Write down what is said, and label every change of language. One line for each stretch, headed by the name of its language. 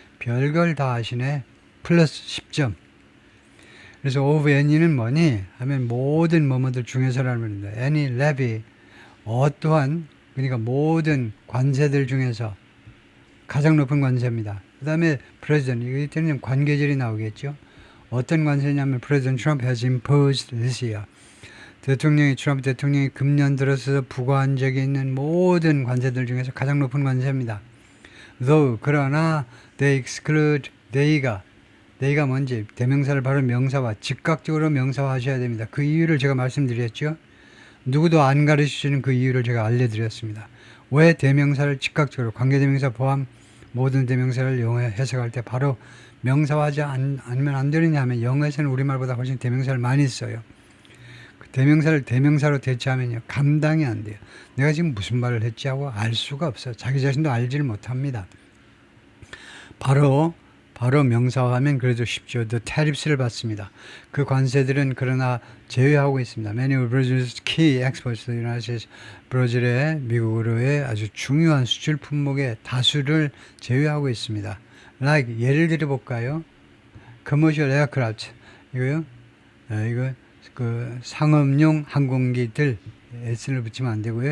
Korean: 별걸 다 하시네. 플러스 10점. 그래서
English: of any
Korean: 는 뭐니? 하면 모든 뭐뭐들 중에서라는 말입니다.
English: any levy
Korean: 어떠한 그러니까 모든 관세들 중에서 가장 높은 관세입니다. 그 다음에 president 이때는 관계절이 나오겠죠.
English: 어떤 관세냐면 President Trump has imposed this year.
Korean: 트럼프 대통령이 금년 들어서 부과한 적이 있는 모든 관세들 중에서 가장 높은 관세입니다.
English: Though
Korean: 그러나
English: they exclude
Korean: they가 they가 뭔지 대명사를 바로 명사화, 즉각적으로 명사화하셔야 됩니다. 그 이유를 제가 말씀드렸죠. 누구도 안 가르치시는 그 이유를 제가 알려드렸습니다. 왜 대명사를 즉각적으로 관계대명사 포함 모든 대명사를 영어에 해석할 때 바로 명사화하지 않으면 안 되느냐 하면 영어에서는 우리말보다 훨씬 대명사를 많이 써요. 그 대명사를 대명사로 대체하면요 감당이 안 돼요. 내가 지금 무슨 말을 했지 하고 알 수가 없어요. 자기 자신도 알지를 못합니다. 바로 명사화하면 그래도 쉽죠.
English: The tariffs
Korean: 를 받습니다. 그 관세들은 그러나 제외하고 있습니다.
English: Many of Brazil's key exports to the United States,
Korean: 브라질의 미국으로의 아주 중요한 수출 품목의 다수를 제외하고 있습니다.
English: Like
Korean: 예를 들어 볼까요?
English: Commercial aircraft 이거요.
Korean: 이거 그 상업용 항공기들 S를 붙이면 안 되고요.